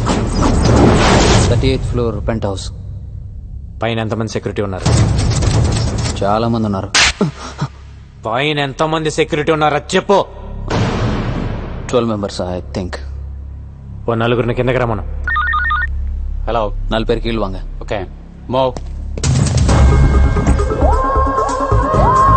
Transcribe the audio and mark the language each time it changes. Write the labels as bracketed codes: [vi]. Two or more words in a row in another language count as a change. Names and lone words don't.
[en] 38th floor pent house. [te] పైన ఎంతమంది సెక్యూరిటీ ఉన్నారు? చాలా మంది ఉన్నారు. పైన ఎంతమంది సెక్యూరిటీ ఉన్నారా చెప్పు. [en] 12 members I think. [te] ఓ నలుగురిని కిందకి రమ్మను. [ta] హలో, 4 பேர் கீழ் வாங்க. [te] ఓకే, మూవ్.